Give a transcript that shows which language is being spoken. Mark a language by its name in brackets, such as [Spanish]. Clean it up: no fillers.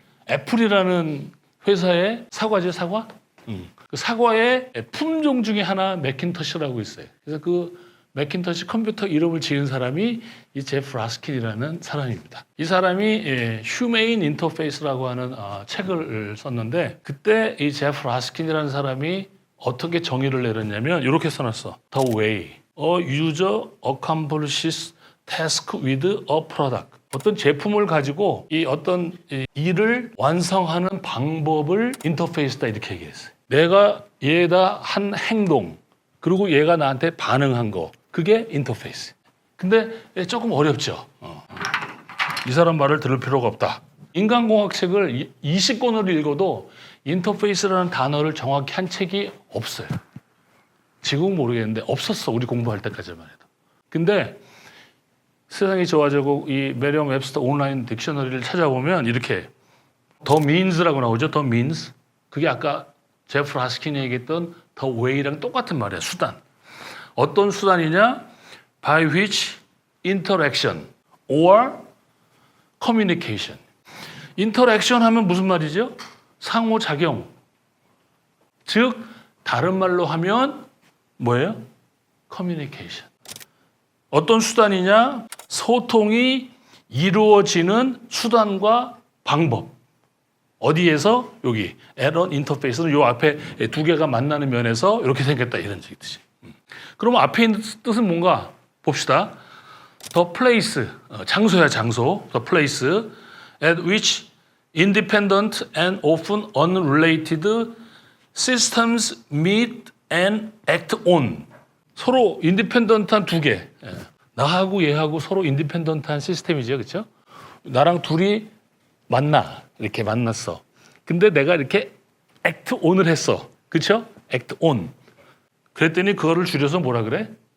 [Korean] 애플이라는 회사의 사과죠, 사과? 그 사과의 품종 중에 하나 맥킨토시라고 있어요. 그래서 그 맥킨토시 컴퓨터 이름을 지은 사람이 이 제프 라스킨이라는 사람입니다. 이 사람이 휴메인 인터페이스라고 하는 책을 썼는데 그때 이 제프 라스킨이라는 사람이 어떻게 정의를 내렸냐면 이렇게 써놨어. [English] The way a user accomplishes task with a product. [Korean] 어떤 제품을 가지고 이 어떤 일을 완성하는 방법을 인터페이스다 이렇게 얘기했어요. 내가 얘에다 한 행동 그리고 얘가 나한테 반응한 거 그게 인터페이스. 근데 조금 어렵죠. 이 사람 말을 들을 필요가 없다. 인간공학 책을 20권을 읽어도 인터페이스라는 단어를 정확히 한 책이 없어요. 지금은 모르겠는데 없었어. 우리 공부할 때까지만 해도. 근데 세상이 좋아지고 이 메리엄 웹스터 온라인 딕셔너리를 찾아보면 이렇게 [English] The means [Korean] 라고 나오죠. [English] The means. [Korean] 그게 아까 제프 라스킨이 얘기했던 The way랑 똑같은 말이야. 수단. 어떤 수단이냐? [English] By which interaction or communication. [Korean] interaction 하면 무슨 말이죠? 상호작용. 즉 다른 말로 하면 뭐예요? communication. 어떤 수단이냐? 소통이 이루어지는 수단과 방법. 어디에서? 여기 에런 인터페이스는 요 앞에 두 개가 만나는 면에서 이렇게 생겼다 이런 뜻이. 그럼 앞에 있는 뜻은 뭔가 봅시다. [English] The place, [Korean] 장소야 장소. [English] The place at which independent and often unrelated systems meet and act on. [Korean] 서로 인디펜던트한 두 개. 나하고 얘하고 서로 인디펜던트한 시스템이죠. 그렇죠? 나랑 둘이 만나. 이렇게 만났어. 근데 내가 이렇게 act on을 했어. [English] 그렇죠? act on. [Korean] 그랬더니 그거를 줄여서 뭐라 그래?